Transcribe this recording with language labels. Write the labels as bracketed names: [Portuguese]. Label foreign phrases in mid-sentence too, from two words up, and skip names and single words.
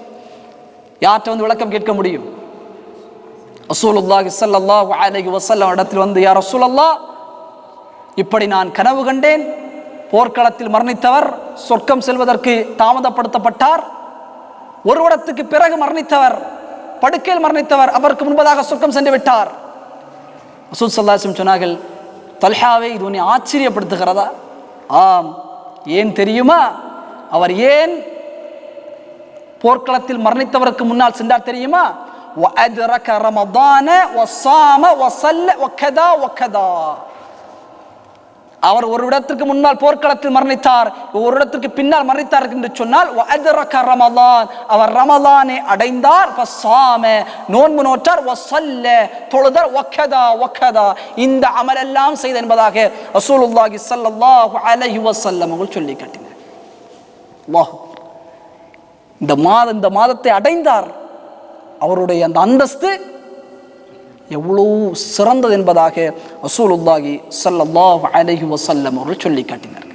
[Tamil] யார்கிட்ட வந்து விளக்கம் கேட்க முடியும்? [Arabic] رسول الله صلى الله عليه وسلم [Tamil] இடத்தில் வந்து, [Arabic] يا رسول الله, [Tamil] இப்படி நான் கனவு கண்டேன், போர்க்களத்தில் மரணித்தவர் சொர்க்கம் செல்வதற்கு தாமதப்படுத்தப்பட்டார், ஒரு வருடத்துக்கு பிறகு மரணித்தவர், படுக்கையில் மரணித்தவர் அவருக்கு முன்பதாக சொர்க்கம் சென்று விட்டார். [Arabic] رسول صلى الله عليه وسلم [Tamil] சொன்னார்கள், தல்ஹாவை இது உன்னை ஆச்சரியப்படுத்துகிறதா? ஆம். ஏன் தெரியுமா? அவர் ஏன் போர்க்களத்தில் மரணித்தவருக்கு முன்னால் சென்றார் தெரியுமா? [Arabic] وَأَدْرَكَ رَمَضَانَ وَصَامَ وَصَلَّ وَكَذَا وَكَذَا. [Tamil] அவர் ஒரு இடத்திற்கு முன்னால் போர்க்களத்தில் மரணித்தார், ஒரு இடத்திற்கு பின்னால் மரணித்தார் என்று சொன்னால் [Arabic] وَأَدْرَكَ رَمَضَانَ, [Tamil] அவர் ரமலானை அடைந்தார், وَصَامَ, நோன்பு நோற்றார், وَصَلَّ, தொழுதார், [Arabic] وَكَذَا وَكَذَا, [Tamil] இந்த அமல் எல்லாம் செய்த என்பதாக [Arabic] رسول الله صلى الله عليه وسلم [Tamil] அவர்கள் சொல்லி காட்டினார். அல்லாஹ், இந்த மாதத்தை அடைந்தார், அவருடைய அந்த அந்தஸ்து எவ்வளவு சிறந்தது என்பதாக [Arabic] رسول الله صلى الله عليه وسلم [Tamil] அவர்கள் சொல்லி காட்டினார்கள்.